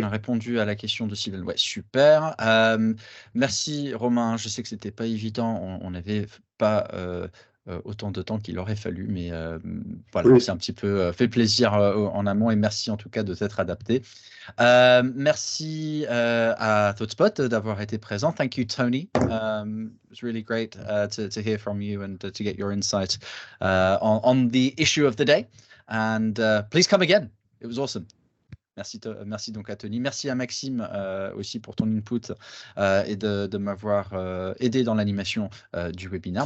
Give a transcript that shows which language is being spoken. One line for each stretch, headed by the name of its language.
French: qu'on a répondu à la question de Cyril. Ouais, super. Merci Romain. Je sais que c'était pas évident. On n'avait pas autant de temps qu'il aurait fallu, mais voilà, Oui. c'est un petit peu fait plaisir en amont et merci en tout cas de t'être adapté. Merci à ThoughtSpot d'avoir été présent.
English: Thank you, Tony. It's really great to hear from you and to get your insight on the issue of the day. And please come again. It was awesome.
French: Merci donc à Tony. Merci à Maxime aussi pour ton input et de m'avoir aidé dans l'animation du webinaire.